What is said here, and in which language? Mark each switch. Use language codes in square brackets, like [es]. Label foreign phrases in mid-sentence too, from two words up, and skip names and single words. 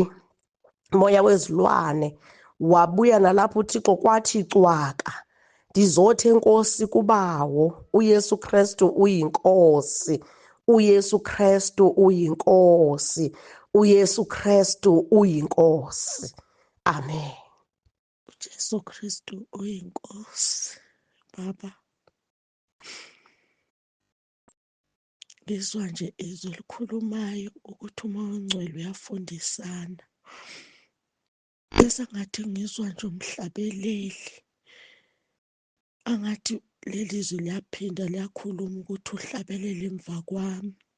[xh] Moya wezilwane wabuya nalapho uThixo kwathi cwaka. Ndizothi enkosi kubawo, uYesu Kristu uyinkosi, uYesu Kristu uyinkosi, uYesu Kristu uyinkosi. Amen. uJesu Kristu uyinkosi. [zu] Baba, ngizwa nje izwi likhulumayo ukuthi umoya ongcwele uyafundisana. Bese ngathi ngizwa nje umhlabeleli, angathi leli zwi liyaphinda liyakhuluma ukuthi uhlabelele emva kwami.